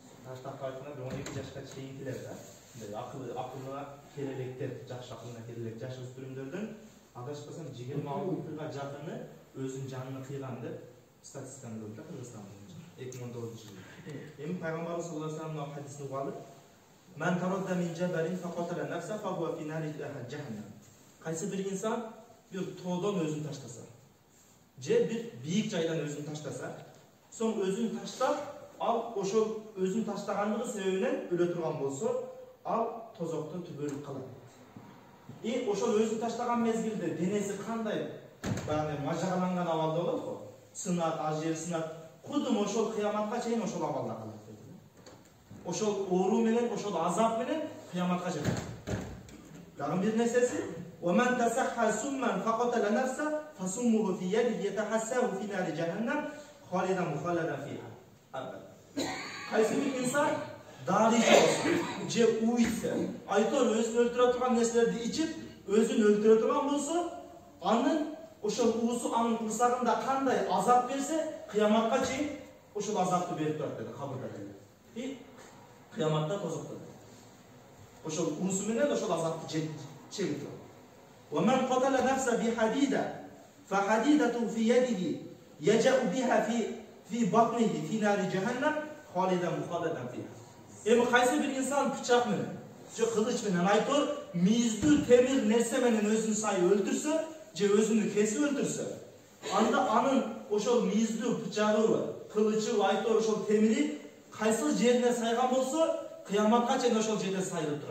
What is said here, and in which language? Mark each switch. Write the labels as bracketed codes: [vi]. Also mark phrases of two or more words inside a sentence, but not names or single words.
[ky] таштап айтқанда bir 12 жашқа чейинкилер да. Акылына келелектер, жаш акылына келелек жашөспүрүмдөрдүн адашпасам 26 жылга жакыны өзүнүн жанын кыйган деп статистиканы көрдүк да Кыргызстанда 2019-жылы. Эми пайгамбарыбыз [ar] صلى الله عليه وسلم [ky] хадисин угалы [ar] "من تردى من جبل فقتل نفسه فهو في نار جهنم." [ky] Кайсы бир инсан бир тоодон өзүн таштаса, же бир бийик жайдан өзүн таштаса, соң өзүн таштап, ал ошол өзүн таштагандыгы себебинен өлө турган болсо, ал тозокто түбөлүп калат. Ошол өзүн таштаган мезгилде денеси кандай мажагаланган абалда болот го? Сынат, ажыр сынат, кудум ошол кыяматка чейин ошол абалда калат. Ошол оору менен, ошол азап менен кыяматка жетет. Дагы бир нерсеси, [ar] ومن تسحى سما فقتل نفسه فسمه في يده يتحساه في نار جهنم خالدا مخلدا فيها. [ky] Кайсы бир инсан дарыйчы болсо, же уйса, айтор өзүн өлтүрө турган нерселерди ичип, өзүн өлтүрө турган болсо, анын ошол уусу анын курсагында кандай азап берсе, кыяматка чейин ошол азапты берип турат dedi, кабырда dedi. Кыяматта тозокто. Ошол уусу менен ошол азапты чегип турат. [ar] ومن قتل نفسه بحديدة فحديدته في يده يجأ بها في بطنه في نار جهنم خالدا مخلدا فيها. [ky] Эми кайсы бир инсан бычак менен, же кылыч менен айтор, мийиздүү темир нерсе менен өзүн сай өлтүрсө, же өзүнү кесип өлтүрсө, анда анын ошол мийиздүү бычагы, кылычы, айтор ошол темири кайсы жерине сайган болсо, кыяматка чейин ошол жерде сайылып турат.